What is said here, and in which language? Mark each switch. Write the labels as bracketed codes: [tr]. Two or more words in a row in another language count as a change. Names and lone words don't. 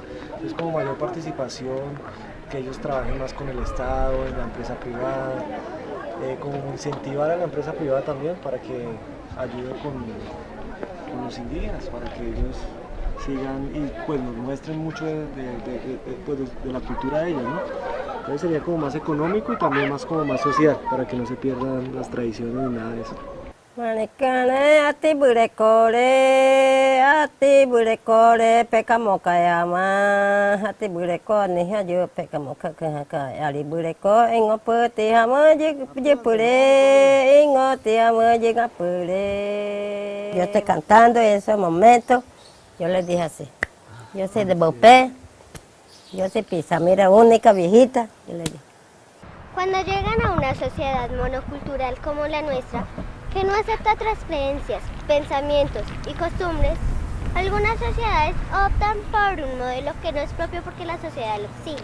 [es] Entonces como mayor participación, que ellos trabajen más con el Estado, en la empresa privada, como incentivar a la empresa privada también para que ayude con los indígenas, para que ellos sigan y pues nos muestren mucho de la cultura de ellos, ¿no? Entonces sería como más económico y también más como más social, para que no se pierdan las tradiciones ni nada de eso. [tuo] Manikane ati burekore pekamokayama ati bureko ni hajo pekamokaka ali bureko engope ti hama jepure ingoti hama jegapure. [es] Yo estoy cantando en ese momento, yo les dije así, yo soy de Bopé, yo soy Pisamira, única viejita, yo les dije. Cuando llegan a una sociedad monocultural como la nuestra, que no acepta otras creencias, pensamientos y costumbres, algunas sociedades optan por un modelo que no es propio porque la sociedad lo exige.